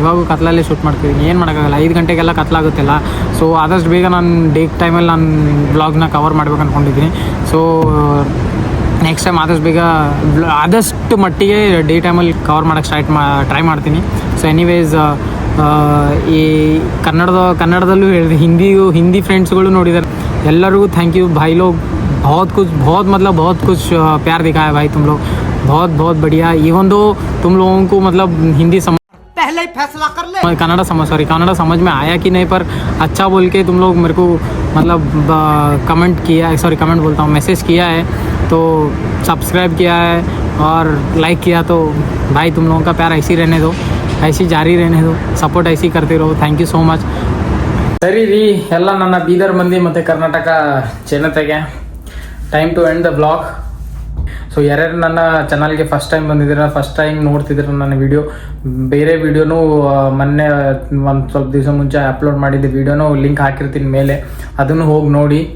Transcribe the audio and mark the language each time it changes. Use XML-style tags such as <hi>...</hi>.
<kn>ಇವಾಗೂ ಕತ್ಲಲ್ಲೇ ಶೂಟ್ ಮಾಡ್ತಿದ್ದೀನಿ, ಏನು ಮಾಡೋಕ್ಕಾಗಲ್ಲ, 5 ಗಂಟೆಗೆಲ್ಲ ಕತ್ಲಾಗುತ್ತಲ್ಲ. ಸೊ ಆದಷ್ಟು ಬೇಗ ನಾನು ಡೇ ಟೈಮಲ್ಲಿ ನಾನು ಬ್ಲಾಗ್ನ ಕವರ್ ಮಾಡ್ಬೇಕು ಅಂದ್ಕೊಂಡಿದ್ದೀನಿ. ಸೊ ನೆಕ್ಸ್ಟ್ ಟೈಮ್ ಆದಷ್ಟು ಮಟ್ಟಿಗೆ ಡೇ ಟೈಮಲ್ಲಿ ಕವರ್ ಮಾಡೋಕ್ಕೆ ಟ್ರೈ ಮಾಡ್ತೀನಿ. ಸೊ ಎನಿವೇಸ್, ಈ ಕನ್ನಡದಲ್ಲೂ ಹೇಳಿದೆ, ಹಿಂದಿ ಫ್ರೆಂಡ್ಸ್ಗಳು ನೋಡಿದ್ದಾರೆ, ಎಲ್ಲರಿಗೂ</kn> <en>thank you</en> <hi>भाई लोग. बहुत कुछ प्यार दिखाया भाई तुम लोग, बहुत बढ़िया. इवन दो तुम लोगों को मतलब हिंदी पहले ही फैसला कर ले, कन्नड़ा समझ में आया कि नहीं, पर अच्छा बोल के तुम लोग मेरे को मतलब कमेंट बोलता हूँ, मैसेज किया है, तो सब्सक्राइब किया है और लाइक किया. तो भाई तुम लोगों का प्यार ऐसे ही रहने दो, ऐसे जारी रहने दो, सपोर्ट ऐसे ही करते रहो.</hi> <en>Thank you so much.</en> <kn>ಸರಿ ರೀ, ಎಲ್ಲ ನನ್ನ ಬೀದರ್ ಮಂದಿ ಮತ್ತು ಕರ್ನಾಟಕ ಜನತೆಗೆ</kn> <en>Time to end the blog.</en> <kn>So ಯಾರ್ಯಾರು ನನ್ನ ಚಾನಲ್ಗೆ ಫಸ್ಟ್ ಟೈಮ್ ಬಂದಿದ್ದೀರ, ಫಸ್ಟ್ ಟೈಮ್ ನೋಡ್ತಿದ್ದೀರ ನನ್ನ ವಿಡಿಯೋ, ಬೇರೆ ವಿಡಿಯೋನೂ ಮೊನ್ನೆ ಒಂದು ಸ್ವಲ್ಪ ದಿವಸ ಮುಂಚೆ ಅಪ್ಲೋಡ್ ಮಾಡಿದ್ದೆ ವಿಡಿಯೋನೂ ಲಿಂಕ್ ಹಾಕಿರ್ತೀನಿ ಮೇಲೆ, ಅದನ್ನು ಹೋಗಿ ನೋಡಿ.</kn>